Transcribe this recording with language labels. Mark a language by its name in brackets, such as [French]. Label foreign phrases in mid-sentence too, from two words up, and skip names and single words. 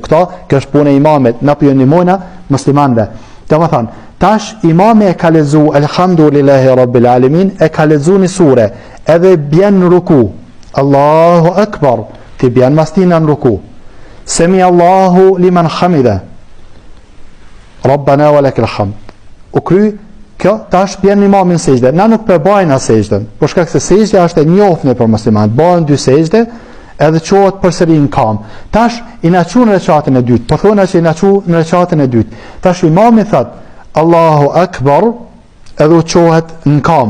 [Albanian] Kjo është puna e imamit, na po ndihmojna muslimanëve. Domethënë, tash imami e ka lexu [Arabic] الحمد لله رب العالمين, [Albanian] e ka lexu një sure, edhe bjen në ruku. [Arabic] الله أكبر, [Albanian] ti bjen mastina në ruku. [Arabic] سمع الله لمن حمده. ربنا ولك الحمد. [Albanian] U kry, kjo tash bjen imamin sejdë. Na nuk përbajna sejdën, për shkak se sejdja është e njohur për muslimanët. Bëhen 2 sejdë, edhe çohet përsëri në kam. Tash i na çon në rekatin e dytë. Po thonë se i na çon në rekatin e dytë. Tash imami thot [Arabic] الله أكبر, [Albanian] edhe u çohet në kam.